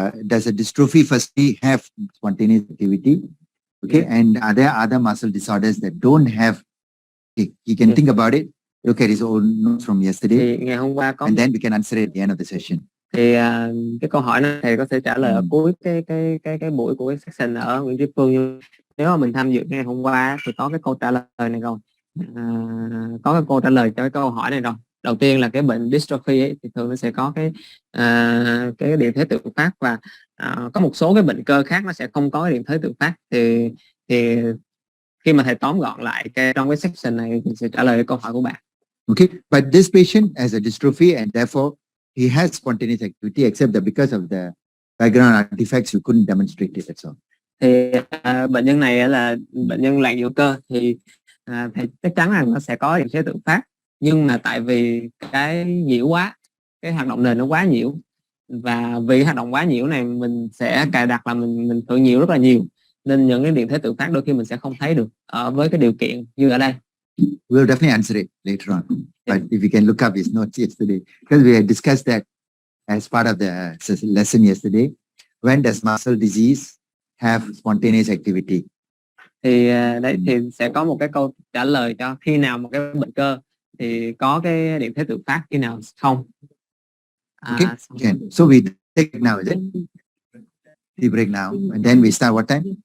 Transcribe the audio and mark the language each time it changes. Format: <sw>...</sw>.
<en>does a dystrophy firstly have spontaneous activity? Okay, and are there other muscle disorders that don't have? You can think about it. Look at his old notes from yesterday.</en> <vi>Thì ngày hôm qua có,</vi> <en>and then we can answer it at the end of the session.</en> <vi>Thì cái câu hỏi này thầy có thể trả lời ở cuối cái buổi của cái section ở Nguyễn Tri Phương. Nhưng nếu mà mình tham dự ngày hôm qua thì có cái câu trả lời này rồi, có cái câu trả lời cho cái câu hỏi này rồi. Đầu tiên là cái bệnh dystrophy ấy, thì thường nó sẽ có cái điện thế tự phát, và có một số cái bệnh cơ khác nó sẽ không có cái điện thế tự phát. Thì khi mà thầy tóm gọn lại trong cái section này thì sẽ trả lời cái câu hỏi của bạn.</vi> <en>Okay, but this patient has a dystrophy and therefore he has spontaneous activity, except that because of the background artifacts you couldn't demonstrate it, that's all.</en> <vi>Thì bệnh nhân này là bệnh nhân loạn nhũ cơ, thì thầy chắc chắn là nó sẽ có điện thế tự phát, nhưng mà tại vì cái nhiễu quá, cái hoạt động nền nó quá nhiễu, và vì hoạt động quá nhiễu này mình sẽ cài đặt là mình tự nhiễu rất là nhiều, nên những cái điện thế tự phát đôi khi mình sẽ không thấy được với cái điều kiện như ở đây.</vi> <en>We'll definitely answer it later on, but if you can look up his notes yesterday, because we had discussed that as part of the lesson yesterday. When does muscle disease have spontaneous activity?</en> <vi>Thì đấy thì sẽ có một cái câu trả lời cho khi nào một cái bệnh cơ thì có cái điện thế tự phát, khi nào không.</vi> <en>Okay. So we take it now, is it? We break now, and then we start what time?</en>